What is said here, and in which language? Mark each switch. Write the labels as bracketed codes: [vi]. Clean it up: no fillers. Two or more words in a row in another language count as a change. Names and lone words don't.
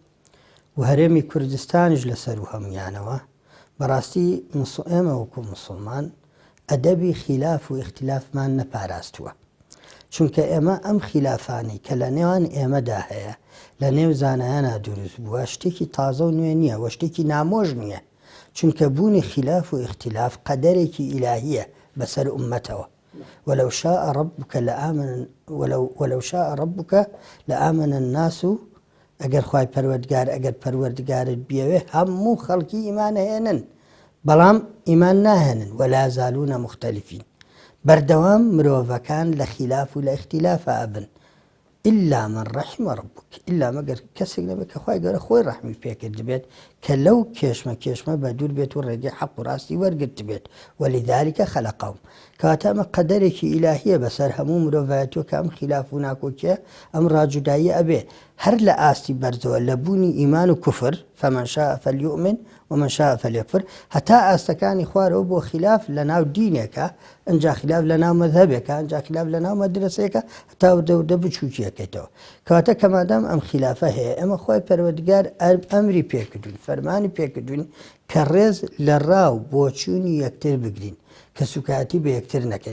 [ckb] و هەرێمی کوردستانیش لەسەر و هەمویانەوە بەڕاستی ئێمە وەکو مسلمان ئەدەبی خیلاف و اختلافمان نەپاراستووە، چونکە ئێمە ئەم خلافانی کە لە نێوان ئێمەدا هەیە لە نێو زانایانە دروست بووە شتێکی تازە و نوێ نییە و شتێکی نامۆژ نییە، چونکە بوونی خلاف و اختلاف قەدەرێکی ئیلاهیە بەسەر ئومەتەوە. [ar] ولو شاء ربك لآمن الناس [ckb] ئەگەر خوای ئەگەر پەروەردگارت بیەوێ هەموو خەڵکی ئیمان هێنن، بەڵام ئیمان ناهێنن [ar] ولا زالونە مختلفین، [ckb] بەردەوام مرۆڤەکان لە خلاف و لە اختلاف ئابن [ar] إلا من رحم ربك، [ckb] إلا مەگەر کەسێک نەبێت کە خوای گەورە خۆی ڕەحمی پێکرد بێت کە لەو کێشمە بە دوور بێت و ڕێگەی حەق و ڕاستی وەرگرت بێت. [ar] ولذلك خلقهم، [ckb] کەواتە ئەمە قەدەرێکی ئیلاهیە بەسەر هەموو مرۆڤایەتیەوە کە ئەم خلاف و ناکۆکیە ئەم ڕاجودایی ئەبێ هەر لە ئاستی بەرزەوە لە بوونی ئیمان و کوفر [ar] فمن شاء فليؤمن ومن شاء فليكفر، [ckb] هەتا ئاستەکانی خوارەوە بۆ خلاف لە ناو دینێکە، ئەنجا خلاف لە ناو مەذهبێکە، ئەنجا خلاف لە ناو مەدرسەیەکە، هەتا دەودە بچووکیەکەیتەوە. کەواتە کە مادام ئەم خلافە هەیە ئێمە خۆی پەروەردگار ئەمری پێکردوین، فەرمانی پێکردوین کە ڕێز لە ڕاو بۆچوونی یەکتر بگرین، کە سوکاتی بە یەکتر نەکەین.